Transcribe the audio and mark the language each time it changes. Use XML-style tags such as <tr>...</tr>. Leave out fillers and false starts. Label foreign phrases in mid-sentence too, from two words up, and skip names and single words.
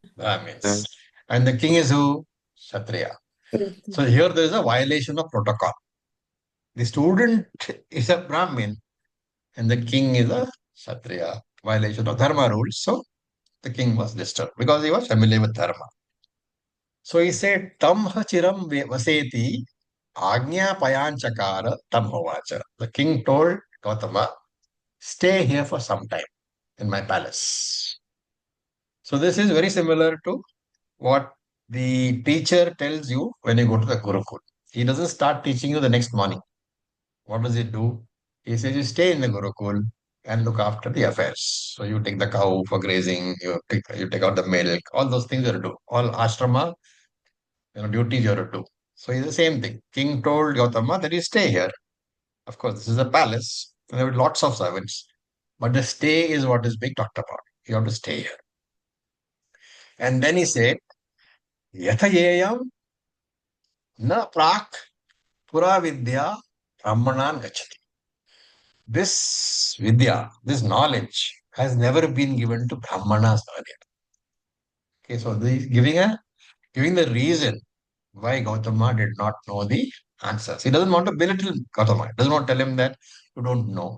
<en>Brahmins. And the king is who? Kshatriya. So here there is a violation of protocol. The student is a Brahmin and the king is a Kshatriya. Violation of Dharma rules. So the king was disturbed because he was familiar with Dharma. So he said,</en> <sa>तं चिरं वसेति आज्ञापयाञ्चकार तं होवाच.</sa> <en>The king told Gautama, stay here for some time in my palace. So this is very similar to what the teacher tells you when you go to the Gurukul. He doesn't start teaching you the next morning. What does he do? He says you stay in the Gurukul and look after the affairs. So you take the cow for grazing, you take out the milk, all those things you have to do. All ashrama, duties you have to do. So it's the same thing. King told Gautama that you stay here. Of course, this is a palace. And there are lots of servants. But the stay is what is being talked about. You have to stay here. And then he said,</en> <sa>यथेयं न प्राक् पुरा विद्या ब्राह्मणान् गच्छति.</sa> <en>This vidya, this knowledge has never been given to brahmanas earlier. Okay, so giving the reason why Gautama did not know the answers. He doesn't want to belittle Gautama. He doesn't want to tell him that you don't know.</en>